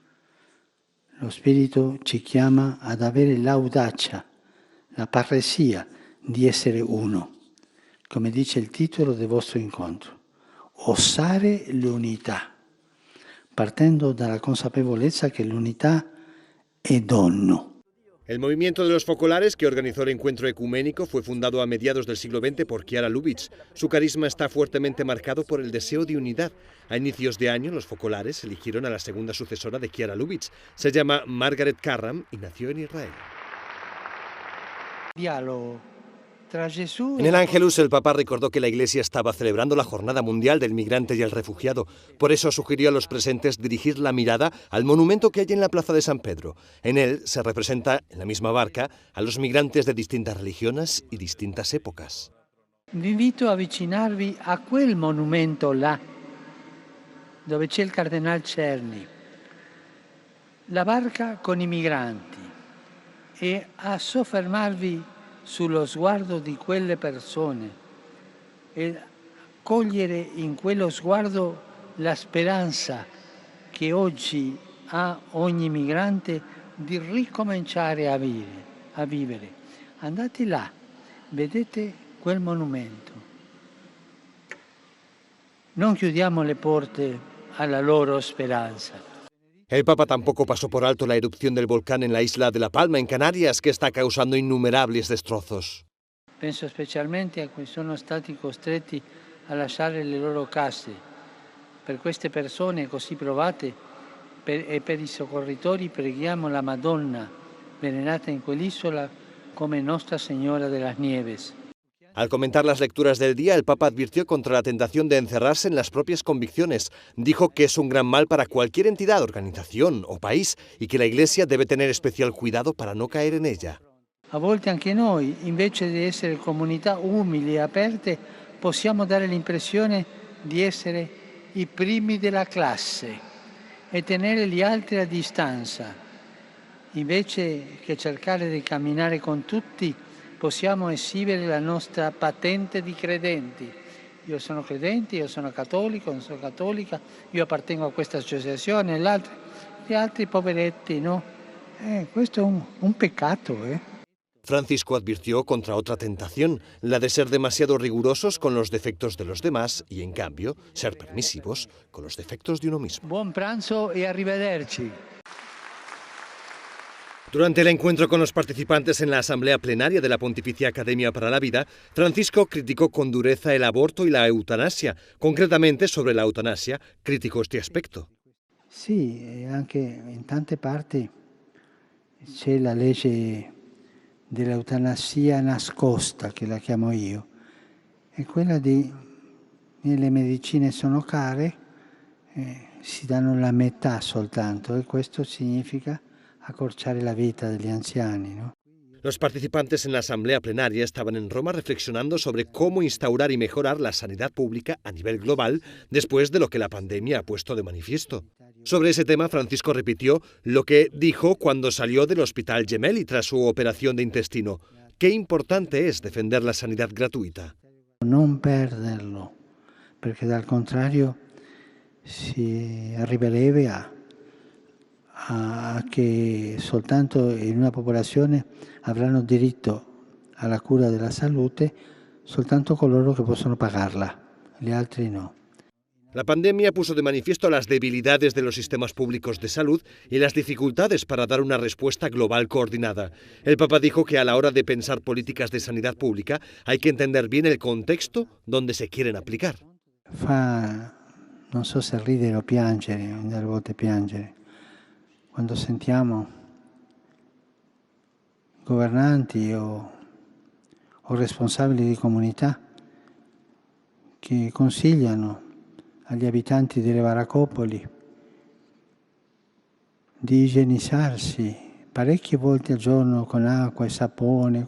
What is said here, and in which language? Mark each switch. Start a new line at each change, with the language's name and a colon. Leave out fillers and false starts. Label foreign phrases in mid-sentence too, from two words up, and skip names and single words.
Italian: lo Spirito ci chiama ad avere l'audacia, la parresia di essere uno, come dice il titolo del vostro incontro, osare l'unità, partendo dalla consapevolezza che l'unità è dono.
Spanish: El movimiento de los focolares, que organizó el encuentro ecuménico, fue fundado a mediados del siglo XX por Chiara Lubich. Su carisma está fuertemente marcado por el deseo de unidad. A inicios de año, los focolares eligieron a la segunda sucesora de Chiara Lubich. Se llama Margaret Carram y nació en Israel.
Italian: Diálogo tra Gesù.
Spanish: En el Ángelus, el Papa recordó que la Iglesia estaba celebrando la Jornada Mundial del Migrante y el Refugiado. Por eso sugirió a los presentes dirigir la mirada al monumento que hay en la Plaza de San Pedro. En él se representa, en la misma barca, a los migrantes de distintas religiones y distintas épocas.
Italian: Vi invito a avvicinarvi a quel monumento là, dove c'è il Cardinal Cerny, la barca con i migranti, e a soffermarvi sullo sguardo di quelle persone e cogliere in quello sguardo la speranza che oggi ha ogni migrante di ricominciare a vivere. Andate là, vedete quel monumento. Non chiudiamo le porte alla loro speranza.
Spanish: El Papa tampoco pasó por alto la erupción del volcán en la isla de La Palma, en Canarias, que está causando innumerables destrozos.
Italian: Penso specialmente a cui sono stati costretti a lasciare le loro case. Per queste persone così provate e per i soccorritori preghiamo la Madonna, venerata in quell'isola come Nostra Señora de las Nieves.
Spanish: Al comentar las lecturas del día, el Papa advirtió contra la tentación de encerrarse en las propias convicciones. Dijo que es un gran mal para cualquier entidad, organización o país y que la Iglesia debe tener especial cuidado para no caer en ella.
Italian: A volte anche noi, invece di essere comunità umili e aperte, possiamo dare l'impressione di essere i primi della classe e tenere gli altri a distanza. Invece che cercare di camminare con tutti, possiamo esibire la nostra patente di credenti. Io sono credente, io sono cattolico, non sono cattolica, io appartengo a questa associazione, gli altri poveretti, no? Questo è un peccato,
Spanish: Francisco advirtió contra otra tentación, la de ser demasiado rigurosos con los defectos de los demás y, en cambio, ser permisivos con los defectos de uno mismo.
Italian: Buon pranzo e arrivederci.
Spanish: Durante el encuentro con los participantes en la asamblea plenaria de la Pontificia Academia para la Vida, Francisco criticó con dureza el aborto y la eutanasia. Concretamente, sobre la eutanasia, criticó este aspecto.
Italian: Sì, anche in tante parti c'è la legge dell'eutanasia nascosta, che la chiamo io, è quella le medicine sono care, si danno la metà soltanto e questo significa accorciare la vita degli anziani, no?
Spanish: Los participantes en la asamblea plenaria estaban en Roma reflexionando sobre cómo instaurar y mejorar la sanidad pública a nivel global después de lo que la pandemia ha puesto de manifiesto. Sobre ese tema, Francisco repitió lo que dijo cuando salió del Hospital Gemelli tras su operación de intestino. Qué importante es defender la sanidad gratuita.
Italian: Non perderlo, perché dal contrario si arriverebbe a che soltanto in una popolazione avranno diritto alla cura della salute soltanto coloro che possono pagarla, gli altri no.
Spanish: La pandemia puso de manifiesto las debilidades de los sistemas públicos de salud y las dificultades para dar una respuesta global coordinada. El Papa dijo que a la hora de pensar políticas de sanidad pública hay que entender bien el contexto donde se quieren aplicar.
Italian: Non so se ridere o piangere, delle volte piangere, quando sentiamo governanti o responsabili di comunità che consigliano agli abitanti delle baraccopoli di igienizzarsi parecchie volte al giorno con acqua e sapone.